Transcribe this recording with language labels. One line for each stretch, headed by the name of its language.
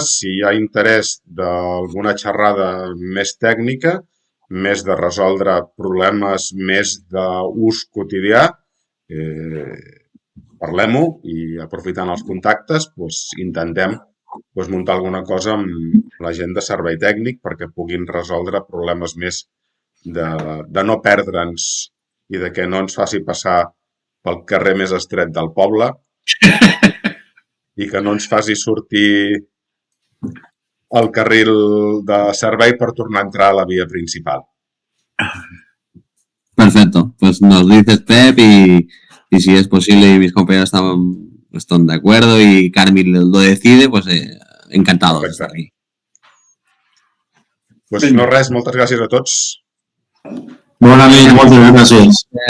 Catalan: Si hi ha interès d'alguna xerrada més tècnica, més de resoldre problemes més d'ús quotidià, parlem-ho i aprofitant els contactes intentem muntar alguna cosa amb la gent de servei tècnic perquè puguin resoldre problemes més de no perdre'ns i de que no ens faci passar pel carrer més estret del poble i que no ens faci sortir al carril de servei per tornar a entrar a la via principal.
Spanish: Perfecto, pues nos dices, Pep, y si es posible y mis compañeros están de acuerdo y Carmen lo decide, pues encantado de estar aquí.
Catalan: Pues no res, moltes gràcies a tots. Bona nit, moltes gràcies.